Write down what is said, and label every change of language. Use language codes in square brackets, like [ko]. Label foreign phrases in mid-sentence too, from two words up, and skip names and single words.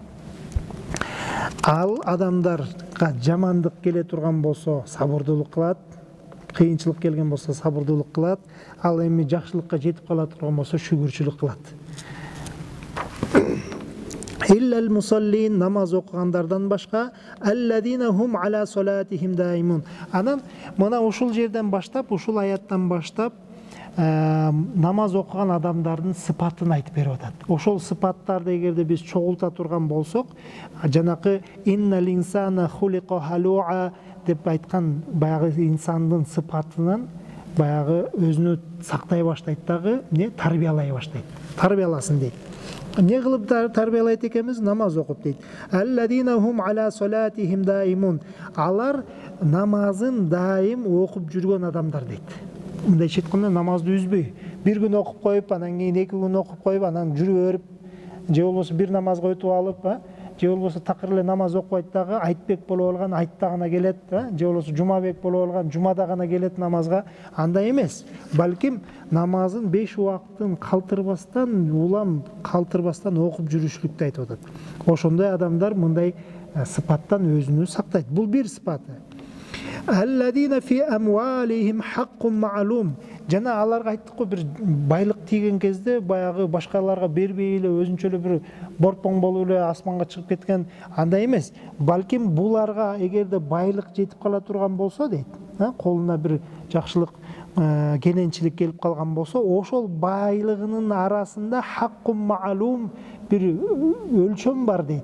[ky] Ал адамдарга жамандык келе турган болсо, сабырдуулук кылат, кыйынчылык келген болсо сабырдуулук кылат, ал эми жакшылыкка жетип кала турган болсо шүгүрчүлүк кылат. [ar] إلا المصلين, [ky] намаз окугандардан башка, [ar] الذين هم على صلاتهم دائمون. [ky] Анан мына ушул жерден баштап, ушул аяттан баштап намаз окуган адамдардын сыпатын айтып берип атат. Ошол сыпаттарды эгерде биз чогулта турган болсок, жанакы [ar] إن الإنسان خلق هلوعا [ky] деп айткан баягы инсандын сыпатынан баягы өзүнү сактай баштайт дагы, тарбиялай баштайт. Тарбияласын дейт. Не кылып тарбиялайт экенбиз? Намаз окуп дейт. [ar] الذين هم على صلاتهم دائمون. [ky] Алар намазын дайым окуп жүргөн адамдар дейт. Мындайча айтканда намазды үзбөй, бир күн окуп коюп, анан кийин 2 күн окуп коюп, анан жүрүп берип, же болбосо бир намазга өтүп алып, же болбосо такыр эле намаз окубайт дагы, айтбек болуп алган айтта гана келет, же болбосо жумабек болуп алган жумада гана келет намазга. Андай эмес. Балким намазын 5 убакытын калтырбастан, улам калтырбастан окуп жүрүшлүктү айтып атат. Ошондой адамдар мындай сыпаттан өзүнү сактайт. Бул бир сыпаты. [ar] الذين في أموالهم حق معلوم. [ky] Жана аларга айттык го, бир байлык тийген кезде баягы башкаларга бербей эле өзүнчө эле бир борпоң болуп эле асманга чыгып кеткен андай эмес. Балким буларга эгерде байлык жетип кала турган болсо дейт, колуна бир жакшылык, кененчилик келип калган болсо, ошол байлыгынын арасында [ar] حق معلوم [ky] бир өлчөм бар дейт.